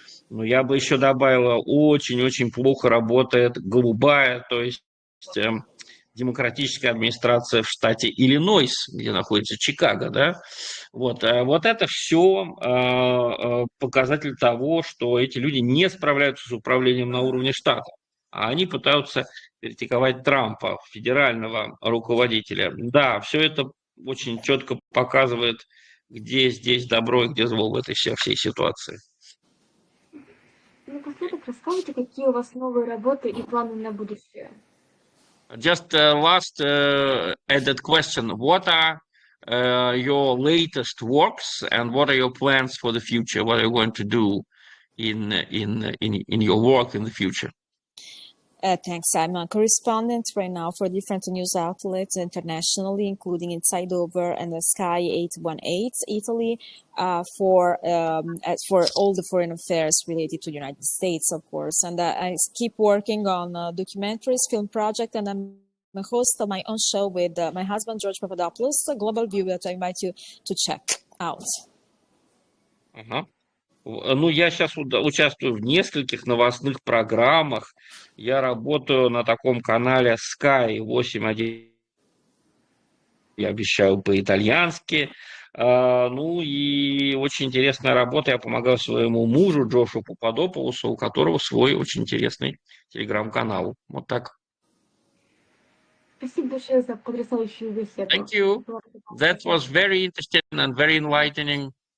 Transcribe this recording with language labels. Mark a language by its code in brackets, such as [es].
[ru] Но я бы еще добавила, очень-очень плохо работает голубая, то есть демократическая администрация в штате Иллинойс, где находится Чикаго, да, вот это все показатель того, что эти люди не справляются с управлением на уровне штата, а они пытаются критиковать Трампа, федерального руководителя. Да, все это очень четко показывает, где здесь добро и где зло в этой всей ситуации. Напоследок расскажите, какие у вас новые работы и планы на будущее? [en] Just last added question. What are your latest works and what are your plans for the future? What are you going to do in your work in the future? Thanks. I'm a correspondent right now for different news outlets internationally, including Inside Over and the Sky 818 Italy, for all the foreign affairs related to the United States, of course. And I keep working on documentaries, film project, and I'm a host of my own show with my husband, George Papadopoulos, a Global View, that I invite you to check out. [ru] Ага. Ну, я сейчас участвую в нескольких новостных программах. Я работаю на таком канале Sky 8.1. Я обещаю по-итальянски. Ну и очень интересная работа. Я помогаю своему мужу Джошу Пападопoulos, у которого свой очень интересный телеграм-канал. Вот так. Спасибо большое за потрясающую беседу. [en] Thank you. That was very interesting and very enlightening.